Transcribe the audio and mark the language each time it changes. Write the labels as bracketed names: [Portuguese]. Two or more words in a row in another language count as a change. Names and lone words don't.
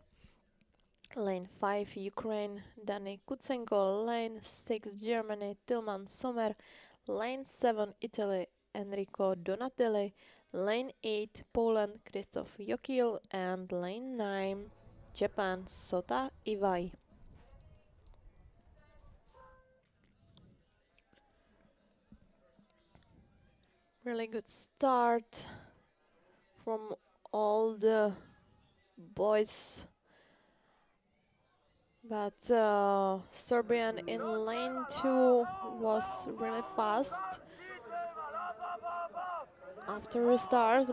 [English] Lane 5 Ukraine, Dani Kutsenko. Lane 6 Germany, Tilman Sommer. Lane 7 Italy, Enrico Donatelli. Lane 8 Poland, Krzysztof Jokil. And Lane 9 Japan, Sota Iwai. Really good start from all the boys, but Serbian in lane 2 was really fast after restart.